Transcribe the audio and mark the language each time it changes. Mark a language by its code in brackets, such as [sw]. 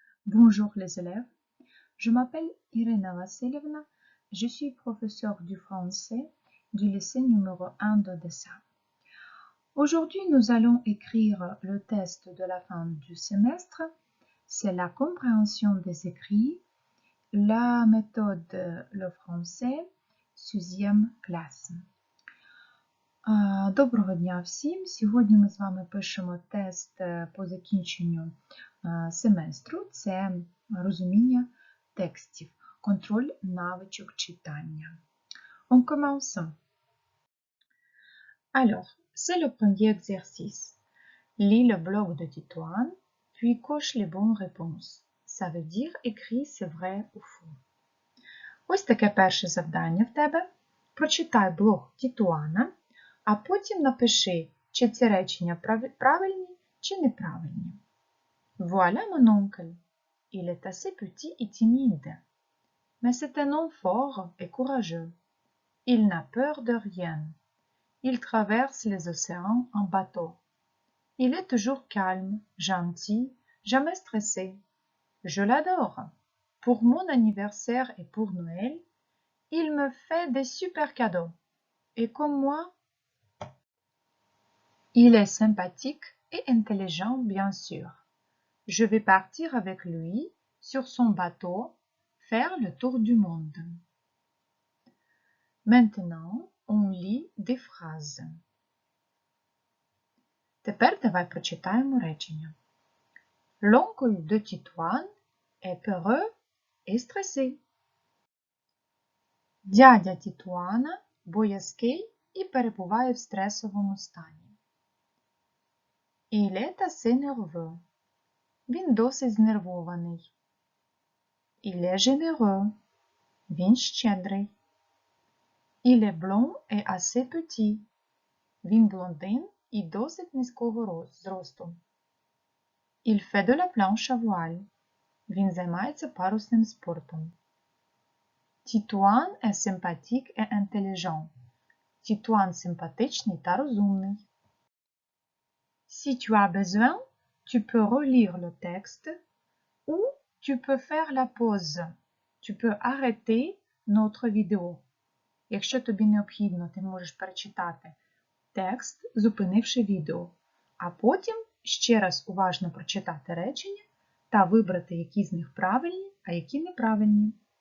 [fr] Bonjour les élèves, je m'appelle Irina Vassilievna, je suis professeure du français du lycée numéro 1 d'Odessa. Aujourd'hui, nous allons écrire le test de la fin du semestre. C'est la compréhension des écrits, la méthode le français, 6e клас. [uk] Доброго дня всім! Сьогодні ми з вами пишемо тест по закінченню семестру. Це розуміння текстів, контроль навичок читання. [fr] On commence. Alors, c'est le premier exercice. Lis le bloc de Titouan, puis coche les bonnes réponses. Ça veut dire écris c'est vrai ou faux. [uk] Ось таке перше завдання в тебе. Прочитай блок Тітуана, а потім напиши, чи ці речення правильні, чи неправильні. [fr] Voilà mon oncle. Il est assez petit et timide. Mais c'est un homme fort et courageux. Il n'a peur de rien. Il traverse les océans en bateau. Il est toujours calme, gentil, jamais stressé. Je l'adore. Pour mon anniversaire et pour Noël, il me fait des super cadeaux. Et comme moi, il est sympathique et intelligent, bien sûr. Je vais partir avec lui sur son bateau, faire le tour du monde. Maintenant, on lit des phrases. [uk] Тепер давай прочитаємо речення. [fr] L'oncle de Titouan est peureux et stressé. [uk] Дядя Тітуана боязкий і перебуває в стресовому стані. [fr] Il est assez nerveux. [uk] Він досить знервований. [fr] Il est généreux. [uk] Він щедрий. [fr] Il est blond et assez petit. [uk] Він блондин і досить низького зросту. [fr] Il fait de la planche à voile. [uk] Він займається парусним спортом. [fr] Тітуан est sympathique et intelligent. [uk] Тітуан симпатичний та розумний. [fr] Si tu as besoin, tu peux relire le texte ou tu peux faire la pause. Tu peux arrêter notre vidéo. [uk] Якщо тобі необхідно, ти можеш перечитати текст, зупинивши відео, а потім ще раз уважно прочитати речення та вибрати, які з них правильні, а які неправильні.